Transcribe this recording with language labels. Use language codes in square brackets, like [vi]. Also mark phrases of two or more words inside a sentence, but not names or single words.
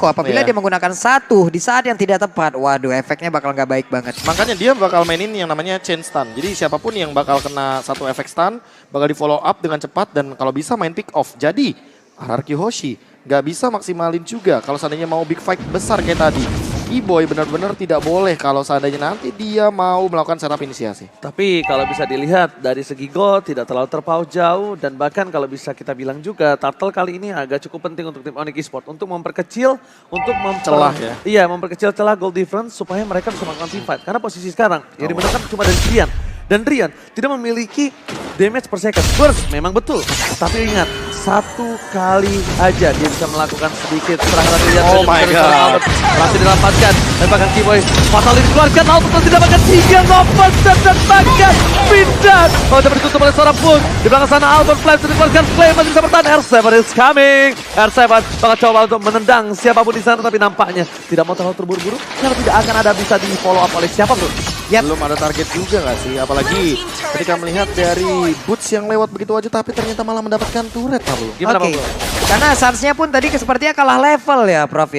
[id] Apabila Iya. dia menggunakan satu di saat yang tidak tepat, waduh efeknya bakal nggak baik banget. Makanya dia bakal mainin yang namanya [en] chain stun. [id] Jadi siapapun yang bakal kena satu efek stun bakal di [en] follow up [id] dengan cepat dan kalau bisa main [en] pick off. [id] Jadi RRQ Hoshi nggak bisa maksimalin juga kalau seandainya mau [en] big fight [id] besar kayak tadi. E-Boy benar-benar tidak boleh kalau seandainya nanti dia mau melakukan setup inisiasi. Tapi kalau bisa dilihat dari segi gold tidak terlalu terpaut jauh, dan bahkan kalau bisa kita bilang juga Turtle kali ini agak cukup penting untuk tim Onyx Esports untuk memperkecil, untuk Celah ya? Iya, memperkecil celah [en] gold difference [id] supaya mereka bisa melakukan [en] team fight. [id] Karena posisi sekarang yang dimenangkan cuma dari Drian. Dan Drian tidak memiliki [en] damage per second. [id] Burst memang betul, tapi ingat satu kali aja dia bisa melakukan sedikit serangan Drian. [en] Oh my God. [id] Masih didapatkan, dan bahkan Keyboy Fatal dikeluarkan, Albert masih didapatkan 3 ngopas dan bahkan pindah. Oh, dapat ditutup oleh seorang pun. Di belakang sana Albert Flame sudah dikeluarkan, Flame masih bisa bertahan. [en] R7 is coming. [id] R7 bakal coba untuk menendang siapapun di sana, tapi nampaknya tidak mau terlalu terburu-buru karena tidak akan ada bisa di [en] follow up [id] oleh siapapun. Belum ada target juga nggak sih? Apalagi ketika melihat dari Boots yang lewat begitu aja tapi ternyata malah mendapatkan turret Pablo. Gimana Oke. Pablo? Karena Sansnya pun tadi sepertinya kalah level ya Prof ya.